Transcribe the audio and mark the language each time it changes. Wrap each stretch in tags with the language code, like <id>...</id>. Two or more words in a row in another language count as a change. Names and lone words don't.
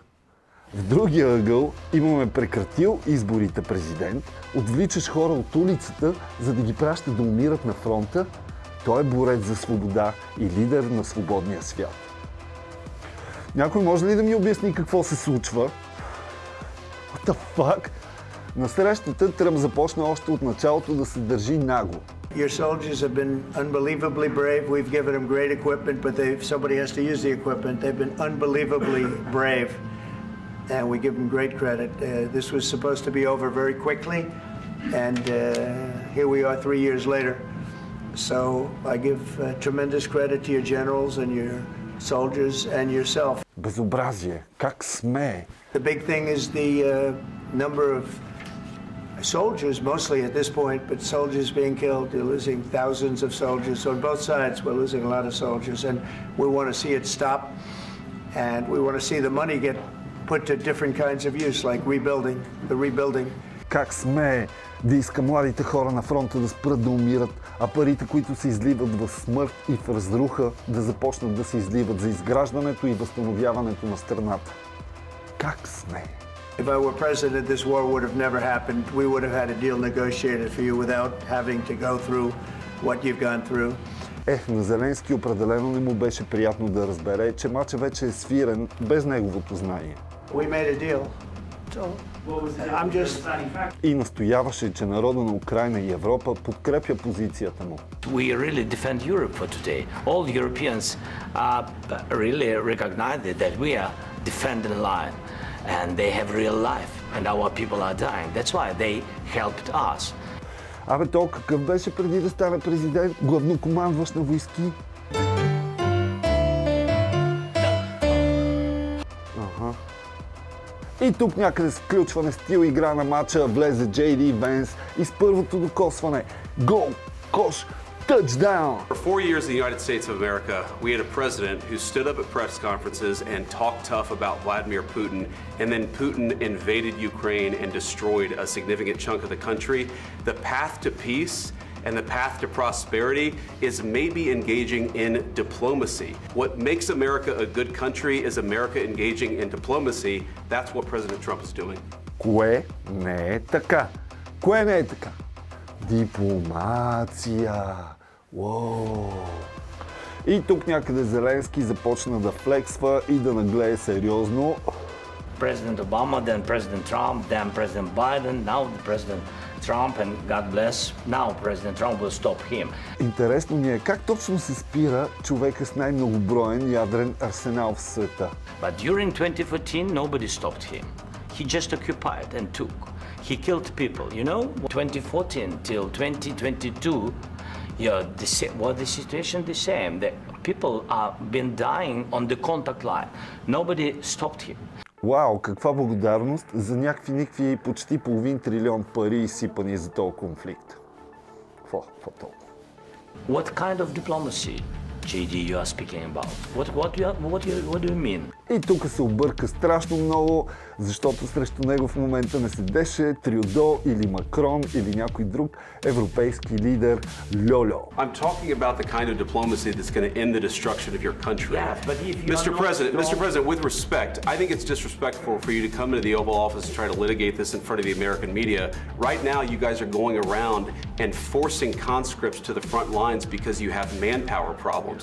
<bg>В другия ъгъл имаме прекратил изборите президент, отвличаш хора от улицата, за да ги праща да умират на фронта. Той е борец за свобода и лидер на свободния свят. Някой може ли да ми обясни какво се случва?</bg> <en>What the fuck?</en> <bg>На срещата Тръмп започна още от началото да се държи нагло.</bg> <en>Your soldiers have been unbelievably brave. We've given them great equipment, but somebody has to use the equipment. They've been unbelievably brave, and we give them great credit. This was supposed to be over very quickly, and here we are 3 years later. So I give tremendous credit to your generals and your soldiers and yourself.</en> <bg>Безобразие. Как смее?</bg> <en>The big thing is the number of soldiers, mostly at this point, but soldiers being killed. You're losing thousands of soldiers. So on both sides, we're losing a lot of soldiers, and we want to see it stop, and we want to see the money get put to different kinds of use, like the rebuilding.</en> <bg>Как смее да иска младите хора на фронта да спрат да умират, а парите, които се изливат в смърт и в разруха, да започнат да се изливат за изграждането и възстановяването на страната. Как смее?</bg> <en>If I were president, this war would have never happened. We would have had a deal negotiated for you without having to go through what you've gone through.</en> <bg>На Зеленски определено не му беше приятно да разбере, че мачът вече е свирен без неговото знание.</bg> <en>We made a deal.</en> <bg>И настояваше, че народа на Украйна и Европа подкрепя позицията му.</bg> <en>We really defend Europe for today. All Europeans really recognize that we are defending line, and they have real life, and our people are dying. That's why they helped us.</en> <bg>Абе, то какъв беше преди да стане президент, главнокомандващ на войски? И тук някъде с включване стил игра на матча влезе J.D. Венс и с първото докосване. Гол! Кош!</bg> <en>Touchdown! For 4 years in the United States of America, we had a president who stood up at press conferences and talked tough about Vladimir Putin, and then Putin invaded Ukraine and destroyed a significant chunk of the country. The path to peace and the path to prosperity is maybe engaging in diplomacy. What makes America a good country is America engaging in diplomacy. That's what President Trump is doing.</en> <bg>Кое не е така? Кое не е така? Дипломация. Уоу. И тук някъде Зеленски започна да флексва и да наглее сериозно.</bg> <en>President Obama, then President Trump, then President Biden, now President Trump, and God bless, now President Trump will stop him.</en> <bg>Интересно ми е как точно се спира човека с най-многоброен ядрен арсенал в света.</bg> <en>But during 2014, nobody stopped him. He just occupied and took. He killed people, you know? 2014 till 2022, the situation the same. The people are been dying on the contact line. Nobody stopped him.</en> <bg>Вау, каква благодарност за някакви почти половин трилион пари изсипани за този конфликт. Какво толкова?</bg> <en>What kind of diplomacy, JD, you are speaking about? What do you mean?</en> <bg>И тук се обърка страшно много, защото срещу него в момента не седеше Трюдо или Макрон или някой друг европейски лидер Льольо.</bg> <en>I'm talking about the kind of diplomacy that's going to end the destruction of your country. Yes, but if you Mr. President, with respect, I think it's disrespectful for you to come into the Oval Office and try to litigate this in front of the American media. Right now, you guys are going around and forcing conscripts to the front lines because you have manpower problems.</en>